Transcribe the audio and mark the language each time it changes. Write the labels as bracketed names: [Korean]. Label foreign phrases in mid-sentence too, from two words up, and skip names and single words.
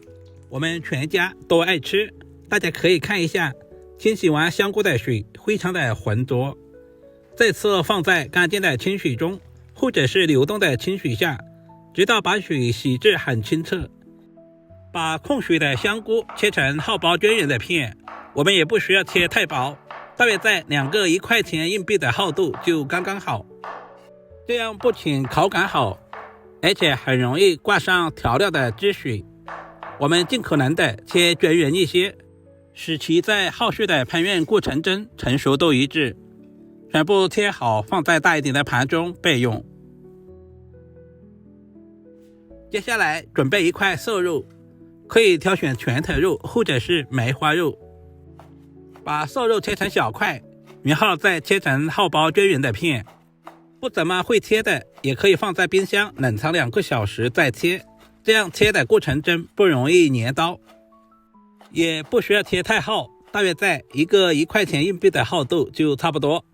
[Chinese] 我們全家都愛吃，大家可以看一下，清洗完香菇的水非常的浑浊，再次放在乾淨的清水中，或者是流动的清水下，直到把水洗至很清澈。把控水的香菇切成厚薄均勻的片，我們也不需要切太薄，大約在2個1塊錢硬幣的厚度就剛剛好。這樣不僅口感好，而且很容易掛上調料的汁水。我們盡可能的切均勻一些，使其在後續的烹飪過程中成熟度一致。全部切好，放在大一點的盤中備用。接下來準備一塊瘦肉，可以挑選全腿肉或者是梅花肉。把瘦肉切成小塊，然後再切成厚薄均勻的片。不怎麼會切的，也可以放在冰箱冷藏2個小時再切，這樣切的過程中不容易粘刀。也不需要切太厚，大約在1個1塊錢硬幣的厚度就差不多。